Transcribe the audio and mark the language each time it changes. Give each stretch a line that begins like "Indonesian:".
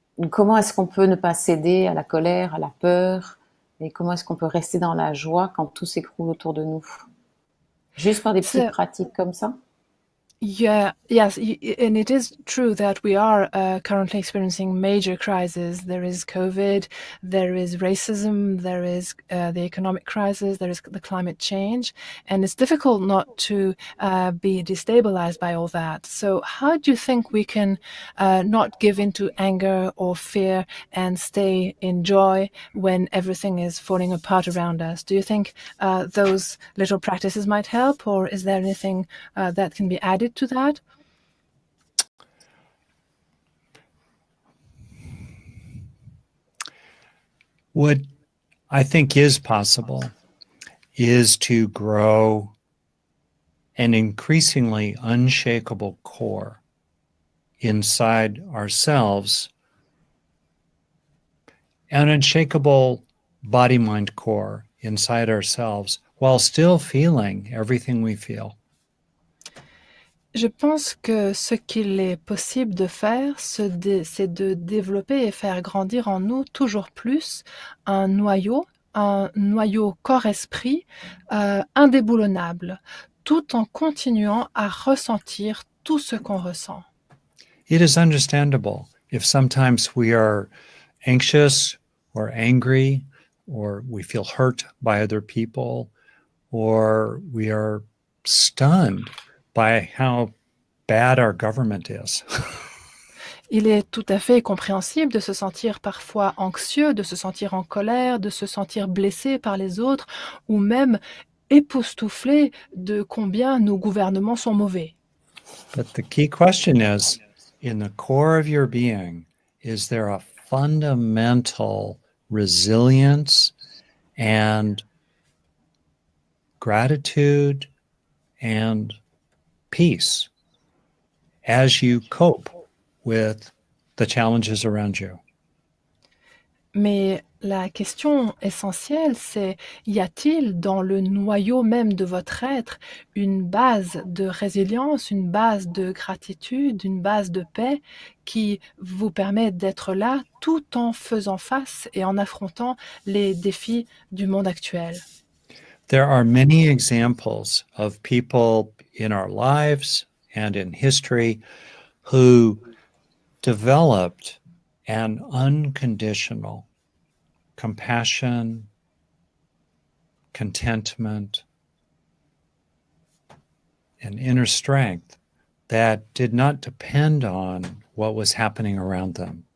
French: Comment est-ce qu'on peut ne pas céder à la colère, à la peur, et comment est-ce qu'on peut rester dans la joie quand tout s'écroule autour de nous? Juste par des petites pratiques comme ça?
English: Yeah, yes, and it is true that we are currently experiencing major crises. There is COVID, there is racism, there is the economic crisis, there is the climate change, and it's difficult not to be destabilized by all that. So how do you think we can not give into anger or fear and stay in joy when everything is falling apart around us? Do you think those little practices might help, or is there anything that can be added to that? What I think is possible is to grow an increasingly unshakable core inside ourselves, an unshakable body-mind core inside ourselves while still feeling everything we feel.
French: Je pense que ce qu'il est possible de faire, c'est de développer et faire grandir en nous toujours plus un noyau corps-esprit indéboulonnable, tout en continuant à ressentir tout ce qu'on ressent.
English: It is understandable if sometimes we are anxious or angry, or we feel hurt by other people, or we are stunned by how bad our government is.
French: Il est tout à fait compréhensible de se sentir parfois anxieux, de se sentir en colère, de se sentir blessé par les autres, ou même époustouflé de combien nos gouvernements sont mauvais.
English: But the key question is, in the core of your being, is there a fundamental resilience and gratitude and peace as you cope with the challenges around you?
French: Mais La question essentielle, c'est y a-t-il dans le noyau même de votre être une base de résilience, une base de gratitude, une base de paix qui vous permet d'être là tout en faisant face et en affrontant les défis du monde actuel?
English: There are many examples of people in our lives and in history who developed an unconditional compassion, contentment, and inner strength that did not depend on what was happening around them.